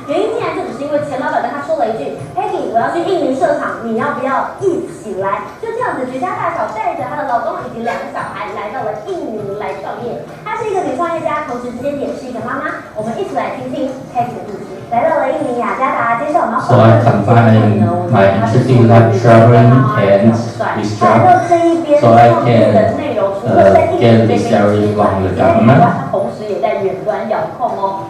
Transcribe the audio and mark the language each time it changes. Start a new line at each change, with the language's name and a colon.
Chinese: 原因竟然就只是因为钱老板跟他说了一句 ：“Peggy， 我要去印尼设厂，你要不要一起来？” 就这样子，绝家大小带着她的老公以及2个小孩来到了印尼来创业。她是一个女创业家，同时之间也是一个妈妈。我们一起来听听 Peggy 的故事。来到了印尼雅加达，接受我们
English: So I combine my interesting life traveling and this job, so I can get this salary from the government.
Chinese: 她同时也在远端遥控哦。